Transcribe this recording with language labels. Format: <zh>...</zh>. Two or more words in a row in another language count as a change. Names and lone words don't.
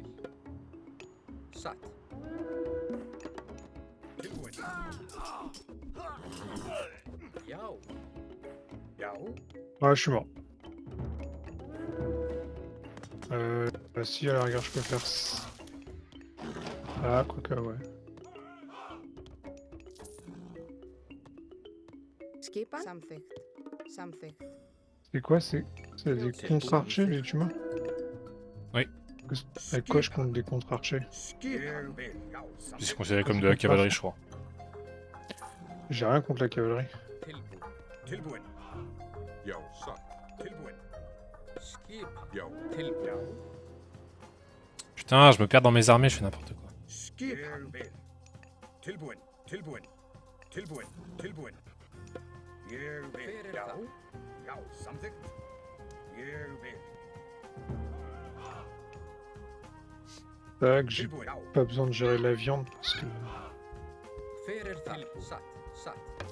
<is>Satt. Tilbúin. Já. Já,</is> <fr>Ah, je suis mort. Bah, si, à la rigueur, je peux faire... Ah, quoique, ouais.</fr> <is>Skipan. Samþykkt. Samþykkt.</is> <fr>C'est quoi? C'est des contre-archers, les humains? Oui. Avec quoi je compte des contre-archers?</fr> <is>skipan. Ég vil. Já,</is> <fr>C'est</fr> <is>samþykkt.</is> <fr>considéré comme de la cavalerie, je crois. J'ai rien contre la cavalerie.</fr> <is>Tilbúin. Tilbúin. Já, satt. Tilbúin. Skip. Já, Tilbúin. já.</is> <fr>Putain, je me perds dans mes armées, je fais n'importe quoi.</fr> <is>Skipan. Ég vil. Tilbúin. Tilbúin. Tilbúin. Tilbúin. Ég vil. Hver er Já, það? já, samþykkt. Ég vil.</is> <fr>Tac, j'ai</fr> <is>Tilbúin. Já,</is> <fr>pas besoin de gérer la viande parce que...</fr> <is>Hver er þar? Satt. Satt.</is>